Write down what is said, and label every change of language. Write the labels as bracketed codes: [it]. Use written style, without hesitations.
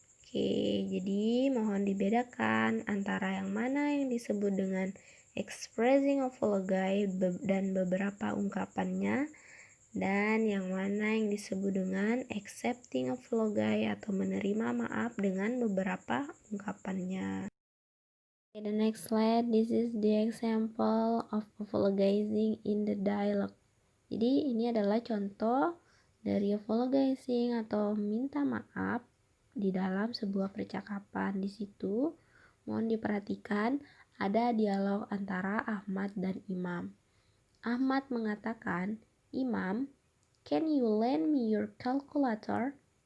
[id] Oke, jadi mohon dibedakan antara yang mana yang disebut dengan expressing apology dan beberapa ungkapannya, dan yang mana yang disebut dengan accepting apology atau menerima maaf dengan beberapa ungkapannya. [en] Okay, the next slide, this is the example of apologizing in the dialogue. [id] Jadi ini adalah contoh dari apologizing atau minta maaf di dalam sebuah percakapan. Di situ mohon diperhatikan ada dialog antara Ahmad dan Imam. [en] Ahmad mengatakan, Imam, can you lend me your calculator?